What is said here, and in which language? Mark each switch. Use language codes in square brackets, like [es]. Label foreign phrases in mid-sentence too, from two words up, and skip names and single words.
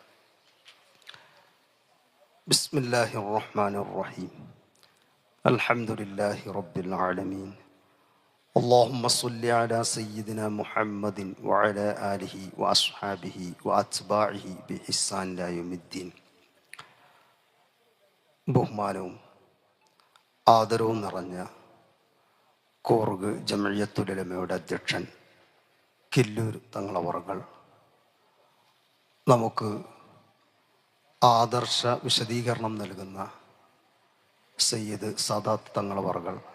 [ar] بسم الله الرحمن الرحيم. الحمد لله رب العالمين. اللهم صل على سيدنا محمد وعلى آله وأصحابه وأتباعه بإحسان إلى يوم الدين. [ml] ബഹുമാനവും ആദരവും നിറഞ്ഞ കൂർഗ് ജംഇയ്യത്തുൽ ഉലമയുടെ അധ്യക്ഷൻ കില്ലൂർ തങ്ങളവറുകൾ നമുക്ക് ആദർശ വിശദീകരണം നൽകുന്ന സയ്യിദ് സാദാത്ത് തങ്ങളവറുകൾ,